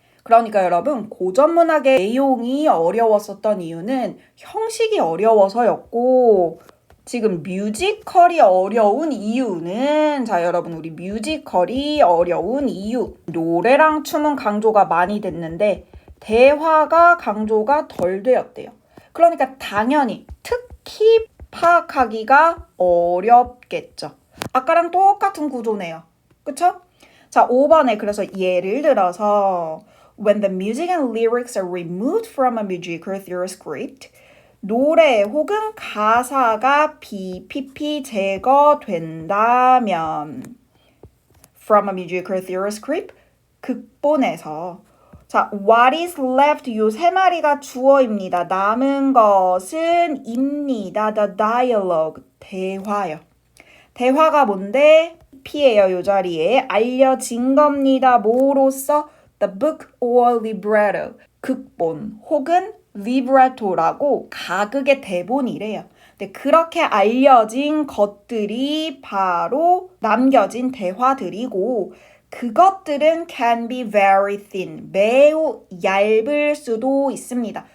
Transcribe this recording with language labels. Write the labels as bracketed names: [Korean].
[Korean] 그러니까 여러분, 고전문학의 내용이 어려웠었던 이유는 형식이 어려워서였고 지금 뮤지컬이 어려운 이유는 자 여러분 우리 뮤지컬이 어려운 이유 노래랑 춤은 강조가 많이 됐는데 대화가 강조가 덜 되었대요. 그러니까 당연히 특히 파악하기가 어렵겠죠. 아까랑 똑같은 구조네요. 그쵸? 자 5번에 그래서 예를 들어서 [English] When the music and lyrics are removed from a musical theory script [Korean] 노래 혹은 가사가 BPP 제거된다면 [English] from a musical theory script [Korean] 극본에서 자 [English] what is left [Korean] 요 세 마리가 주어입니다. 남은 것은 입니다. [English] The dialogue [Korean] 대화요. 대화가 뭔데? P예요. 요 자리에 알려진 겁니다. 뭐로써? [English] The book or libretto [Korean] 극본 혹은 리브레토라고 가극의 대본이래요. 근데 그렇게 알려진 것들이 바로 남겨진 대화들이고 그것들은 [English] can be very thin, [Korean] 매우 얇을 수도 있습니다.